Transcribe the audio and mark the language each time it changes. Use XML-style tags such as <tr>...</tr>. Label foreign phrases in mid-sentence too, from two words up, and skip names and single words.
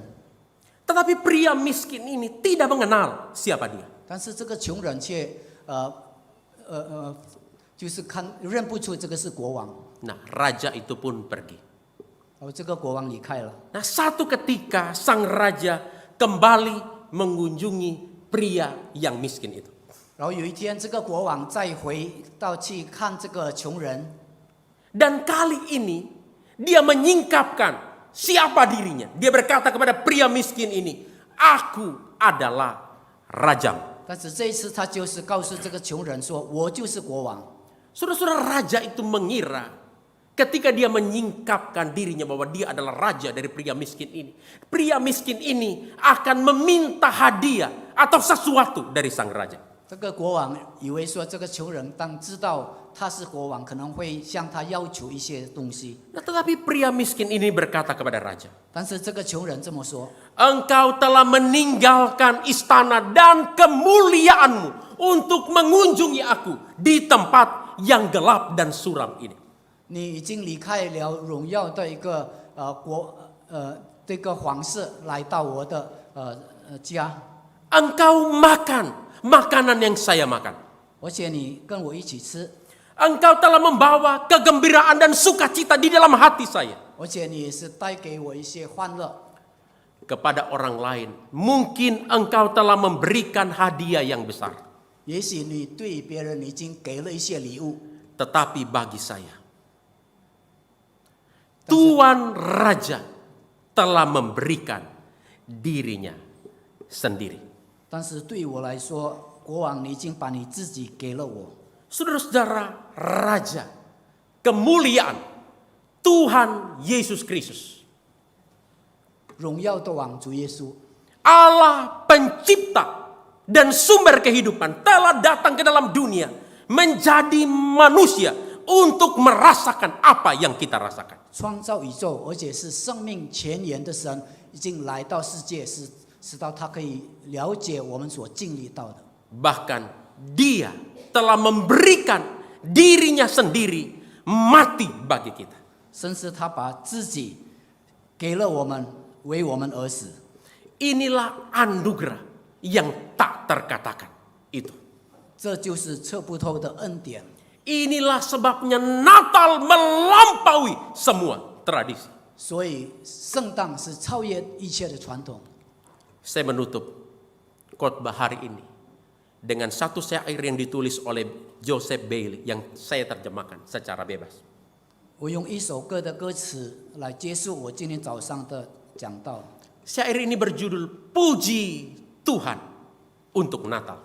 <id>Tetapi pria miskin ini tidak mengenal siapa dia.</id> <zh>但是这个穷人却就是认不出这个是国王。</zh> <id>Nah, raja itu pun pergi.</id> <zh>这个国王离开了。</zh> <id>Nah, satu ketika sang raja kembali mengunjungi pria yang miskin itu.</id> <zh>然后有一天，这个国王再回到去看这个穷人，</zh> <id>Dan kali ini dia menyingkapkan siapa dirinya. Dia berkata kepada pria miskin ini, "Aku adalah rajamu."</id> <zh>但是这一次他就是告诉这个穷人说：“我就是国王。”</zh> <id>Saudara-saudara, raja itu mengira ketika dia menyingkapkan dirinya bahwa dia adalah raja dari pria miskin ini. Pria miskin ini akan meminta hadiah atau sesuatu dari sang raja.</id> <zh>这个国王以为说，这个穷人当知道他是国王，可能会向他要求一些东西。</zh> <id>Nah, tetapi pria miskin ini berkata kepada raja,</id> <zh>但是这个穷人这么说：“</zh> <id>"Engkau telah meninggalkan istana dan kemuliaanmu untuk mengunjungi aku di tempat yang gelap dan suram ini."</id> <zh>你已经离开了荣耀的一个这个皇室，来到我的家。</zh> <id>Engkau makan, makanan yang saya makan.</id> <zh>而且你跟我一起吃，</zh> <id>Engkau telah membawa kegembiraan dan sukacita di dalam hati saya.</id> <zh>而且你也是带给我一些欢乐。</zh> <id>Kepada orang lain, mungkin engkau telah memberikan hadiah yang besar.</id> <zh>也许你对别人已经给了一些礼物，</zh> <id>Tetapi bagi saya, Tuan Raja telah memberikan dirinya sendiri.</id> <zh>但是对我来说，国王你已经把你自己给了我。</zh> <id>Saudara-saudara, Raja, kemuliaan Tuhan Yesus Kristus,</id> <zh>荣耀的王主耶稣，</zh> <id>Allah pencipta dan sumber kehidupan telah datang ke dalam dunia menjadi manusia untuk merasakan apa yang kita rasakan.</id> <zh>创造宇宙，而且是生命泉源的神，已经来到世界，使到他可以了解我们所经历到的。</zh> <id>Bahkan Dia telah memberikan dirinya sendiri mati bagi kita.</id> <zh>甚至他把自己给了我们，为我们而死。</zh> <id>Inilah anugerah yang tak terkatakan itu.</id> <zh>这就是测不透的恩典。</zh> <id>Inilah sebabnya Natal melampaui semua tradisi.</id> <zh>所以圣诞是超越一切的传统。</zh> <id>Saya menutup khotbah hari ini dengan satu syair yang ditulis oleh Joseph Bailey yang saya terjemahkan secara bebas.</id> <zh>我用一首歌的歌词来结束我今天早上的讲道。</zh> <id>Syair ini berjudul Puji Tuhan untuk Natal.</id>